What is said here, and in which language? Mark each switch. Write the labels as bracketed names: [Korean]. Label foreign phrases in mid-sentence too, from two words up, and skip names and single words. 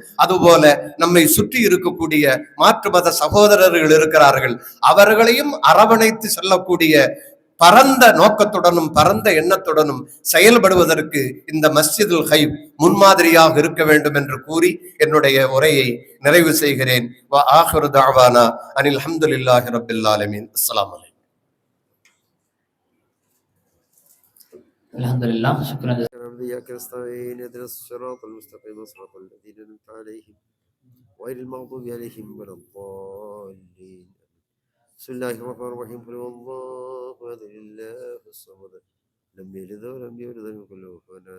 [Tamil] அதுபோல நம்மை சுற்றி இருக்கக்கூடிய மாற்று மத சகோதரர்கள் இருக்கிறார்கள், அவர்களையும் அரவணைத்து செல்லக்கூடிய பரந்த நோக்கத்துடனும் பரந்த எண்ணத்துடனும் செயல்படுவதற்கு இந்த மஸ்ஜிதுல் ஹைஃப் முன்மாதிரியாக இருக்க வேண்டும் என்று கூறி என்னுடைய உரையை நிறைவு செய்கிறேன். [Arabic] وآخر دعوانا أن الحمد لله رب العالمين. السلام عليكم. الحمد لله. شكرا. إياك نستعين اهدنا الصراط المستقيم صراط الذين أنعمت عليهم غير المغضوب عليهم ولا الضالين. بسم الله الرحمن الرحيم. قل هو الله أحد الله الصمد لم يلد ولم يولد ولم يكن له كفوا أحد.